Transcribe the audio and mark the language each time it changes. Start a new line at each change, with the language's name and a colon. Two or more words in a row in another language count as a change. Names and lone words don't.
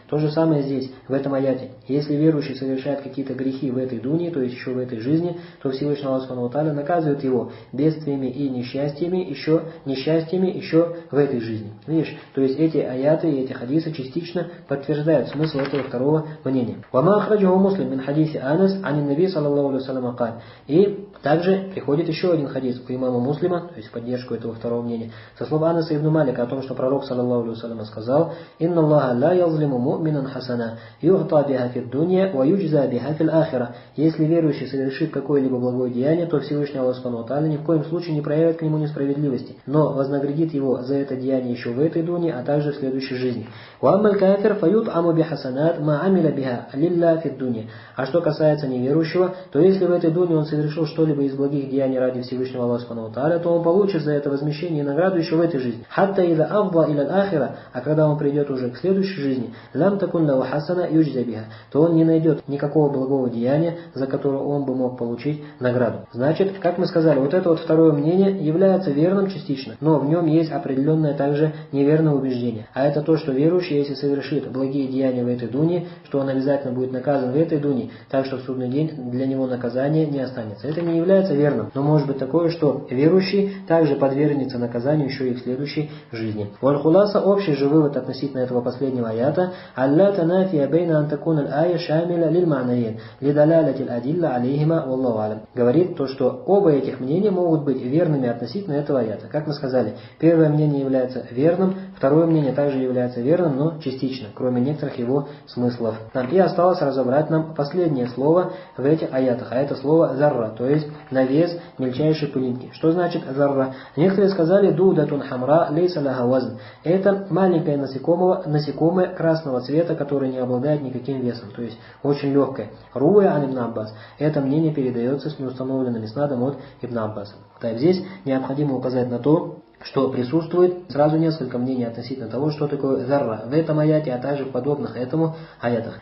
Russian: То же самое здесь, в этом аяте. Если верующий совершает какие-то грехи в этой дуне, то есть еще в этой жизни, то Всевышний Аллах
Arabic: سبحانه وتعالى
Russian: наказывает его бедствиями и несчастьями еще в этой жизни. Видишь? То есть эти аяты и эти хадисы частично подтверждают смысл этого второго мнения.
Arabic: وما أخرجه مسلم من حديث أنس عن النبي صلى الله عليه وسلم قال.
Russian: И также приходит еще один хадис у имама Муслима, то есть в поддержку этого второго мнения, со слов Анаса ибн Малика о том, что пророк
Arabic: صلى الله عليه وسلم
Russian: сказал:
Arabic: «إن الله لا يظلم مؤمنا حسنة يعطى بها في الدنيا ويجزى بها في الآخرة».
Russian: Если верующий совершит какое-либо благое деяние, то Всевышний Аллах
Arabic: سبحانه وتعالى
Russian: ни в коем случае не проявит к нему несправедливости, но вознаградит его за это деяние еще в этой дуне, а также в следующей жизни.
Arabic: «وأما الكافر فيطعم بحسنات ما عمل بها لله في الدنيا».
Russian: А что касается неверующего, то если в этой дуне он совершил что-либо из благих деяний ради Всевышнего Аллаха
Arabic: سبحانه وتعالى,
Russian: то он получит за это возмещение и награду еще в этой жизни.
Arabic: حتى إذا أفضى إلى الآخرة,
Russian: а когда он придет уже к следующей жизни,
Arabic: لم تكن له حسنة يجزى بها,
Russian: то он не найдет никакого благого деяния, за которое он бы мог получить награду. Значит, как мы сказали, вот это вот второе мнение является верным частично, но в нем есть определенное также неверное убеждение. А это то, что верующий, если совершит благие деяния в этой дуне, что он обязательно будет наказан в этой дуне, так что в судный день для него наказания не останется. Это не является верным, но может быть такое, что верующий также подвергнется наказанию еще и в следующей жизни. Валь-хуласа, общий же вывод относительно этого последнего аята:
Arabic: «ألا تنافي بين أن تكون الآية شاملة للمعنيين، لدلالة الأدلة عليهما، والله أعلم».
Russian: Говорит то, что оба этих мнения могут быть верными относительно этого аята. Как мы сказали, первое мнение является верным, второе мнение также является верным, но частично, кроме некоторых его смыслов. И осталось осталось разобрать нам последнее слово в этих аятах, а это слово зарра, то есть навес мельчайшей пылинки. Что значит зарра? Некоторые сказали
Arabic: دودة حمراء ليس لها وزن.
Russian: Это маленькое насекомое красного цвета, которое не обладает никаким весом, то есть очень легкое.
Arabic: روي عن ابن عباس.
Russian: Это мнение передается с неустановленным иснадом от Ибн Аббаса. Так, здесь необходимо указать на то, что присутствует сразу несколько мнений относительно того, что такое зарра в этом аяте, а также в подобных этому аятах.